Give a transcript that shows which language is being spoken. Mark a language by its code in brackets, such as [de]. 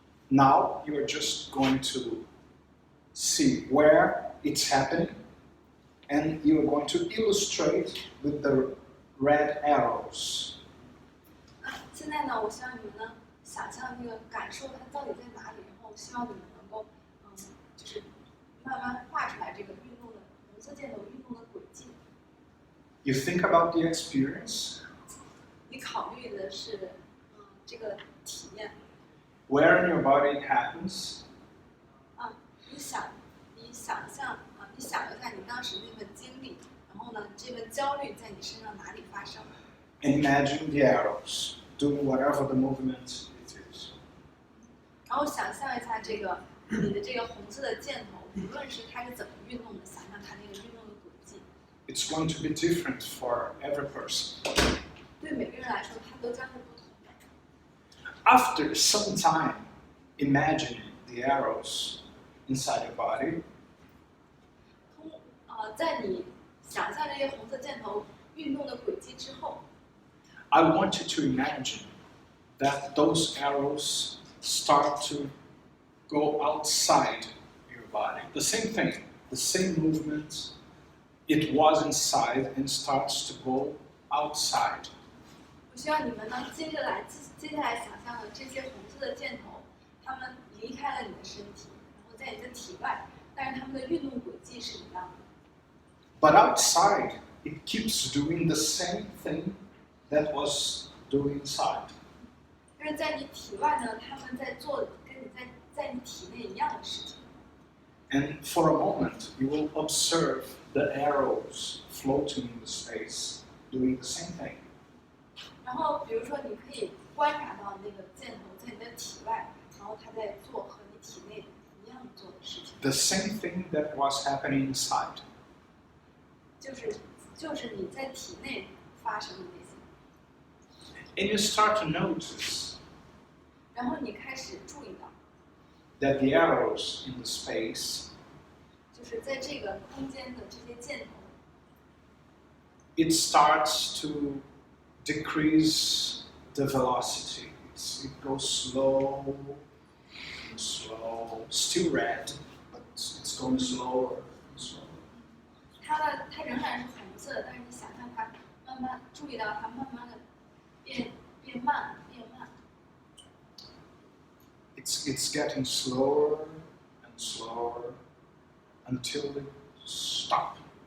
[en] Now you are just going to see where it's happening, and you are going to illustrate with the red arrows. [zh] 现在呢，我希望你们呢想象那个感受它到底在哪里，然后希望你们能够就是慢慢画出来这个运动的红色箭头运动的轨迹。 [en] You think about the experience, [zh] 你考虑的是这个体验 [en] where in your body it happens, [zh] 你想象你想一下你当时那份经历，然后呢，这份焦虑在你身上哪里发生？ [en] and imagine the arrows doing whatever the movement it is. [zh] 然后想象一下这个你的这个红色的箭头，无论是它是怎么运动的，想象它那个运动的轨迹。 [en] It's going to be different for every person. [zh] 对每个人来说，它都将是不同的。 [en] After some time imagining the arrows inside your body, [zh] 在你想象这些红色箭头运动的轨迹之后， [en] I want you to imagine that those arrows start to go outside your body. The same thing, the same movement. It was inside and starts to go outside. [zh] 我希望你们呢，接下来想象的这些红色的箭头，它们离开了你的身体，然后在你的体外，但是它们的运动轨迹是一样的。 [en] But outside, it keeps doing the same thing that was doing inside. [zh] 但是在你体外呢，他们在做跟你在你体内一样的事情。 [en] And for a moment, you will observe the arrows floating in the space, doing the same thing. [zh] 然后，比如说，你可以观察到那个箭头在你的体外，然后它在做和你体内一样做的事情。 [en] The same thing that was happening inside. [zh] 就是你在体内发生的那些。 [en] And you start to notice [zh] 然后你开始注意到， [en] that the arrows in the space, [zh] 就是在这个空间的这些箭头， [en] it starts to decrease the velocity. It goes slow and slow, still red, but it's going slower and slower. [zh] 它仍然是红色的，但是你想象它慢慢注意到它慢慢的变慢。 [en] It's getting slower and slower until it stops.